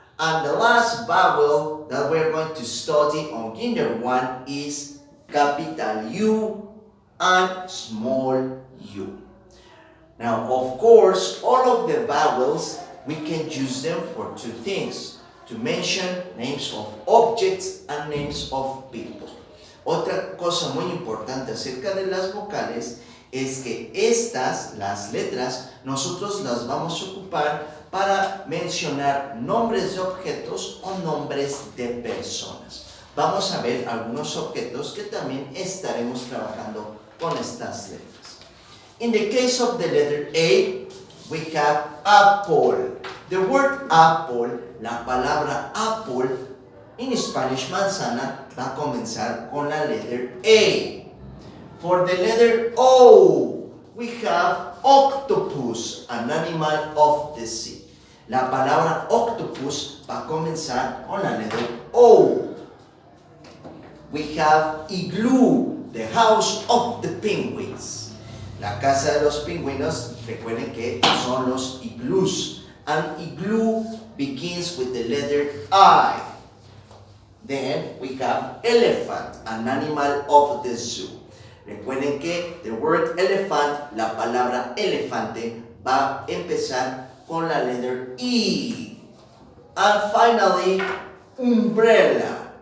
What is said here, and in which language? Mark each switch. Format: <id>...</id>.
<en>And the last vowel that we're going to study on Kinder 1 is capital U and small u. Now, of course, all of the vowels, we can use them for two things. To mention names of objects and names of people.</en> <es>Otra cosa muy importante acerca de las vocales es que estas, las letras, nosotros las vamos a ocupar para mencionar nombres de objetos o nombres de personas. Vamos a ver algunos objetos que también estaremos trabajando con estas letras.</es> <en>In the case of the letter A, we have apple. The word apple,</en> <es>la palabra apple, en Spanish manzana, va a comenzar con la letter A.</es> <en>For the letter O, we have octopus, an animal of the sea.</en> <es>La palabra octopus va a comenzar con la letter O.</es> <en>We have igloo, the house of the penguins.</en> <es>La casa de los pingüinos, recuerden que son los igloos.</es> <en>And igloo begins with the letter I. Then we have elephant, an animal of the zoo.</en> <es>Recuerden que</es> <en>the word elephant,</en> <es>la palabra elefante, va a empezar con la letter E.</es> <en>And finally, umbrella.</en>